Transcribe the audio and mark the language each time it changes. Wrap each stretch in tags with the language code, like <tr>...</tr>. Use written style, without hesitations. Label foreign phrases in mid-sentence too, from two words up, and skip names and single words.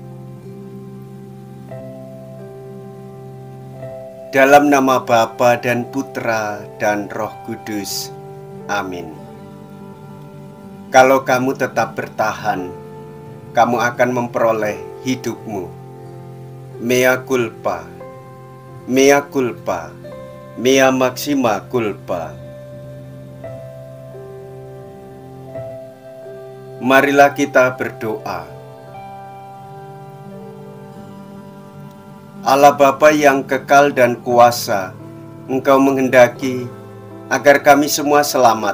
<id>Dalam nama Bapa dan Putra dan Roh Kudus. Amin. Kalau kamu tetap bertahan, kamu akan memperoleh hidupmu.</id> <la>Mea culpa, mea culpa, mea maxima culpa.</la> <id>Marilah kita berdoa. Allah Bapa yang kekal dan kuasa, Engkau menghendaki agar kami semua selamat.</id>